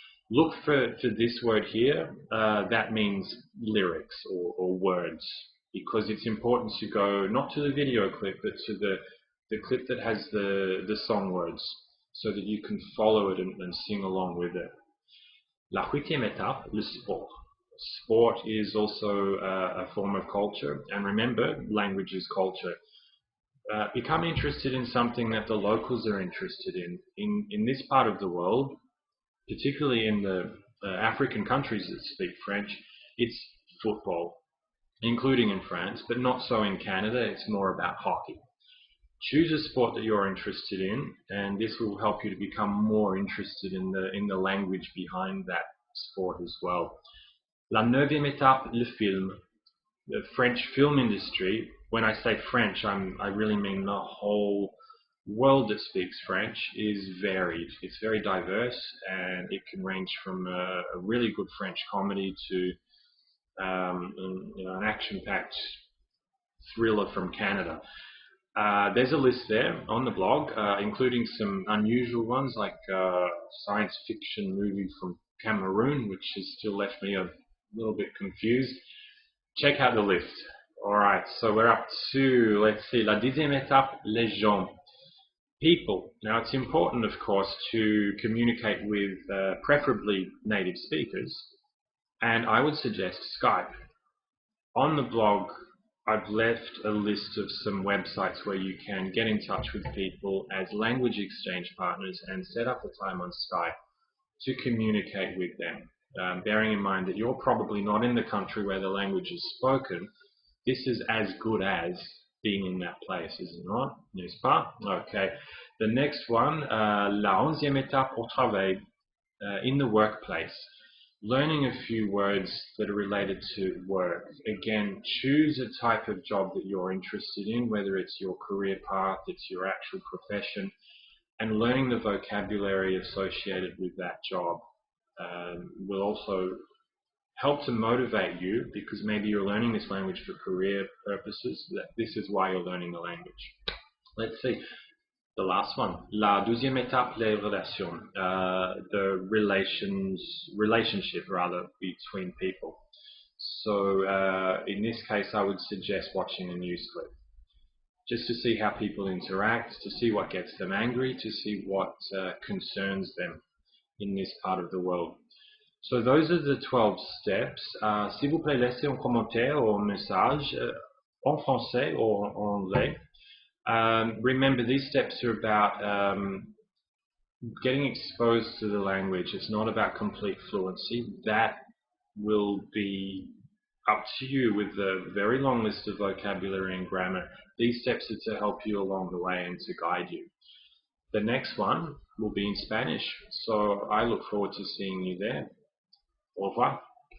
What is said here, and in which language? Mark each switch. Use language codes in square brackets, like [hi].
[en] Look for this word here. That means lyrics or words, because it's important to go not to the video clip, but to the clip that has the song words, so that you can follow it and sing along with it. [fr] La huitième étape, le sport. [en] Sport is also a form of culture, and remember, language is culture. Become interested in something that the locals are interested in. In this part of the world, particularly in the African countries that speak French, it's football, including in France, but not so in Canada. It's more about hockey. Choose a sport that you're interested in, and this will help you to become more interested in the language behind that sport as well. [fr] La neuvième étape, le film. [en] The French film industry. When I say French, I really mean the whole world that speaks French is varied. It's very diverse, and it can range from a really good French comedy to an action-packed thriller from Canada. There's a list there on the blog, including some unusual ones like a science fiction movie from Cameroon, which has still left me a little bit confused. Check out the list. Alright, so we're up to, let's see, [fr] la dixième étape, les gens. [en] People. Now it's important, of course, to communicate with preferably native speakers, and I would suggest Skype. On the blog, I've left a list of some websites where you can get in touch with people as language exchange partners and set up a time on Skype to communicate with them. Bearing in mind that you're probably not in the country where the language is spoken, this is as good as being in that place, is it not? [fr] N'est-ce pas? Okay. [en] The next one, [fr] la onzième étape au travail, [en] in the workplace. Learning a few words that are related to work. Again, choose a type of job that you're interested in, whether it's your career path, it's your actual profession, and learning the vocabulary associated with that job will also help to motivate you, because maybe you're learning this language for career purposes. That this is why you're learning the language. Let's see. The last one, [fr] la douzième étape, les relations, [en] the relationship between people. So in this case, I would suggest watching a news clip, just to see how people interact, to see what gets them angry, to see what concerns them in this part of the world. So those are the 12 steps. [fr] S'il vous plaît, laissez un commentaire ou un message en français ou en anglais. [en] Remember, these steps are about getting exposed to the language. It's not about complete fluency. That will be up to you with a very long list of vocabulary and grammar. These steps are to help you along the way and to guide you. The next one will be in Spanish, so I look forward to seeing you there. [fr] Au revoir.